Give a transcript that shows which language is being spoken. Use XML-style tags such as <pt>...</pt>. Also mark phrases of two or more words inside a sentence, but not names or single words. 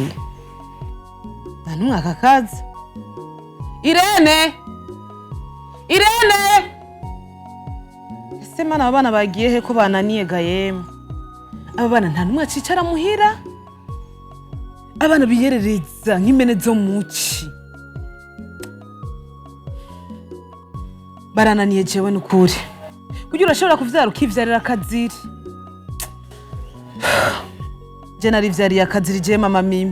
<rn>Nta n'umwe akakaza. Irene! Irene! Ese mana abana bagiye he ko bananiye gayemu? Aba bana nta n'umwe acicara muhira? Abana biyerereza nk'imene zo muci. Barananiye jewe n'ukuri. Kugira urashobora kuvyara ukivyarira akaziri. Je narivyariye akaziri je mama Mimi.</rn>